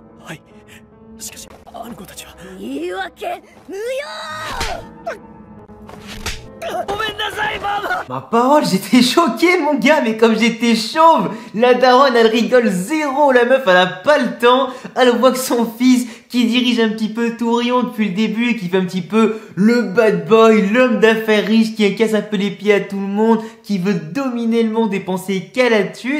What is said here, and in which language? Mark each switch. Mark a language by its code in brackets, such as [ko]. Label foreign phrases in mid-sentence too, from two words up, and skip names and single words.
[ja] はい。しかし、あの子たちは。言い訳無用。 [fr] Ma parole, j'étais choqué mon gars, mais comme j'étais chauve, la daronne elle rigole zéro, la meuf elle a pas le temps, elle voit que son fils qui dirige un petit peu Tourion depuis le début et qui fait un petit peu le [en] bad boy, [fr] l'homme d'affaires riche qui casse un peu les pieds à tout le monde, qui veut dominer le monde et penser qu'à la thune.